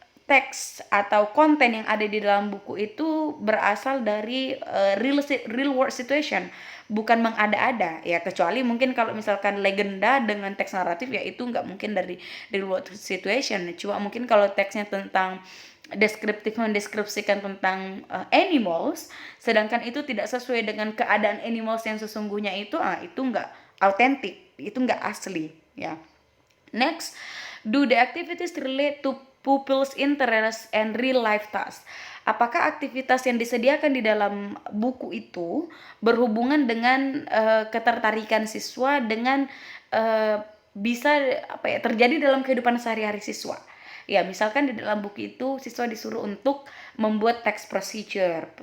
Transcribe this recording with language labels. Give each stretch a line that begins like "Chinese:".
Indonesian: teks atau konten yang ada di dalam buku itu berasal dari
English: real world situation,
Indonesian: bukan mengada-ada ya, kecuali mungkin kalau misalkan legenda dengan teks naratif ya itu nggak mungkin dari real world situation. Cuma mungkin kalau teksnya tentang deskriptif, mendeskripsikan tentang animals, sedangkan itu tidak sesuai dengan keadaan animals yang sesungguhnya itu nggak autentik, itu nggak asli ya.
English: Next, do the activities relate to pupils' interest and real life tasks?
Indonesian: Apakah aktivitas yang disediakan di dalam buku itu berhubungan dengan ketertarikan siswa dengan bisa terjadi dalam kehidupan sehari-hari siswa? Ya, misalkan di dalam buku itu siswa disuruh untuk membuat text procedure.